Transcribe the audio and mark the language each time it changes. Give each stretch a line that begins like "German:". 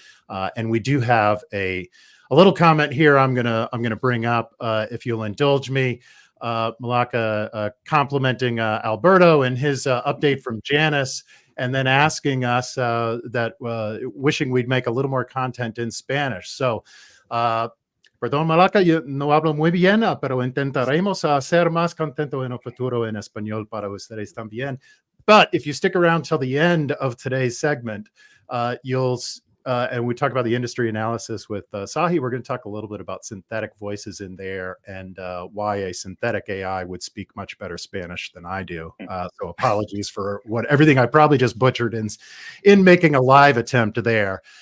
English: And we do have a little comment here I'm gonna bring up, if you'll indulge me. Malaka complimenting Alberto and his update from Janice, and then asking us wishing we'd make a little more content in Spanish.
Spanish: So, perdón, Malaka, yo no hablo muy bien, pero intentaremos hacer más contento en el futuro en español para ustedes también.
English: But if you stick around till the end of today's segment, you'll and we talk about the industry analysis with Sahi. We're going to talk a little bit about synthetic voices in there and why a synthetic AI would speak much better Spanish than I do. So apologies for everything I probably just butchered in making a live attempt there.